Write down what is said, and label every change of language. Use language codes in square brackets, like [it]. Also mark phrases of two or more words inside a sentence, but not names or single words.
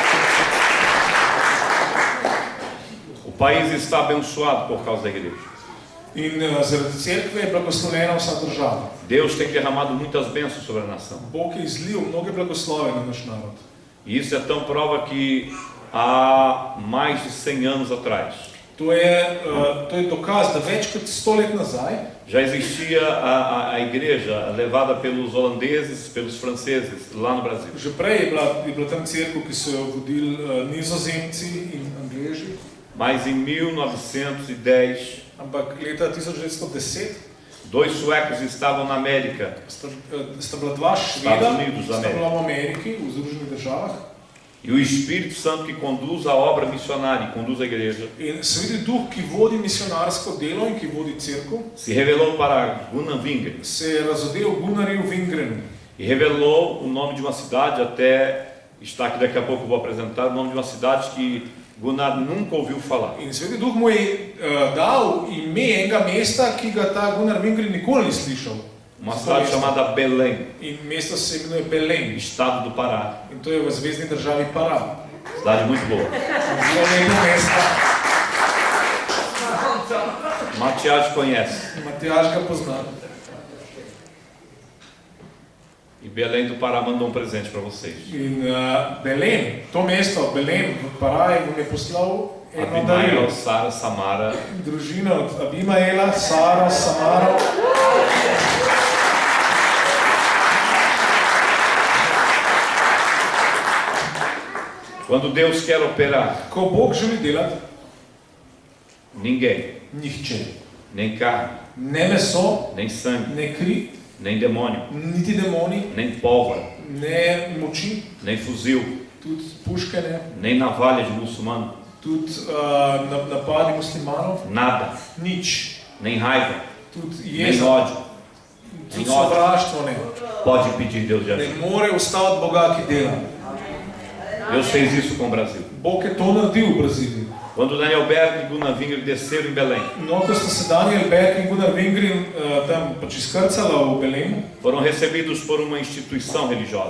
[pt] O país está abençoado por causa da igreja. [sl] In zaradi cerkve je blagoslovljena vsa država. [pt] Deus tem derramado muitas bênçãos sobre a nação. [sl] Bog je izlil mnoge blagoslove na naš narod. [pt] E isso é tão prova que há mais de 100 anos atrás [sl] To je dokaz, da več kot 100 let nazaj [pt] já existia a igreja levada pelos holandeses, pelos franceses, lá no Brasil. [sl] že prej je bila tam cerkev, ki so jo vodili Nizozemci in Angleži, [pt] Mas em 1910, [sl] ampak leta 1910 [pt] dois suecos estavam na América, [sl] sta bila dva Šveda, sta bila v Ameriki, v Združenih državah. [pt] e o Espírito Santo que conduz a obra missionária e conduz a igreja [sl] In Sveti Duh, ki vodi misionarsko delo in ki vodi cerkev, [pt] se revelou para Gunnar Wingren [sl] se je razodel Gunnarju Wingrenu [pt] e revelou o nome de uma cidade, até está aqui daqui a pouco eu vou apresentar, o nome de uma cidade que Gunnar nunca ouviu falar. [sl] in Sveti Duh mu je dal ime enega mesta, ki ga ta Gunnar Wingren nikoli ni slišal. [pt] Uma cidade chamada Belém, [sl] In mesto se imenuje Belém, [pt] estado do Pará. [sl] in to je v zvezdni državi Pará. [pt] Cidade muito boa. [sl] Zelo lepo mesto. [pt] Matias conhece. [sl] Matjaž ga pozna. [pt] E Belém do Pará mandou um presente para vocês. [sl] In Belém, to mesto, Belém, v Pará, vam je poslal eno darilo. [pt] Abimael, Sara, Samara, [sl] Družina od Abimaela, Sara, Samara. [pt] quando Deus quer operar, [sl] Ko Bog želi delati, [pt] ninguém, [sl] nihče, [pt] nem carne, [sl] ne meso, [pt] nem sangue, [sl] ne kri, [pt] nem demônio, [sl] niti demoni, [pt] nem pólvora, [sl] ne moči, [pt] nem fuzil, [sl] tudi puške ne, [pt] nem navalha de muçulmano, [sl] tudi napadi muslimanov, [pt] nada, [sl] nič, [pt] nem raiva, [sl] tudi [pt] nem [sl] jeza, [pt] ódio, [sl] tudi [pt] nem ódio [sl] sovraštvo ne. [pt] pode pedir Deus de [sl] Ne [pt] ajuda. [sl] more ustaviti Boga, ki dela. [pt] Deus fez isso com o Brasil. [sl] Bog je to naredil v Braziliji. [pt] Quando Daniel Berg e Gunnar Wingren desceram em Belém, [sl] No, ko sta se Daniel Berg in Gunnar Wingren tam pač izkrcala v Belemu, [pt] foram recebidos por uma instituição religiosa,